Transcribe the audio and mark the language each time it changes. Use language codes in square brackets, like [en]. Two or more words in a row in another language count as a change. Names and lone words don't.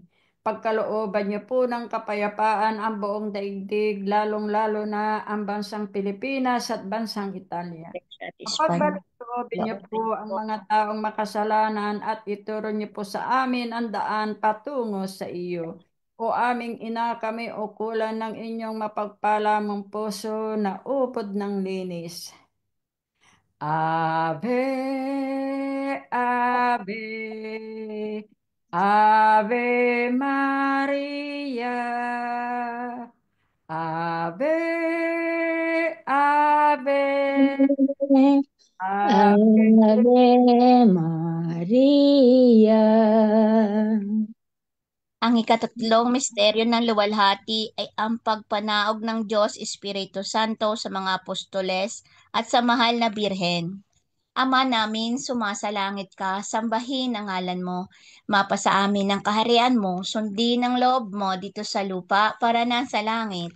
[tl] Pagkalooban niyo po ng kapayapaan ang buong daigdig, lalong-lalo na ang bansang Pilipinas at bansang Italia. At Pagbalik niyo po ang mga taong makasalanan at ituro niyo po sa amin ang daan patungo sa iyo. O aming ina, kami ukulan ng inyong mapagpalamang puso na upod ng linis. [la] Ave, Ave, Ave Maria, Ave, Ave, Ave. Ave Maria. [tl] Ang ikatatlong misteryo ng luwalhati ay ang pagpanaog ng Diyos Espiritu Santo sa mga apostoles at sa mahal na birhen. Ama namin, sumasalangit ka, sambahin ang ngalan mo. Mapasa amin ang kaharian mo, sundin ang loob mo dito sa lupa para na sa langit.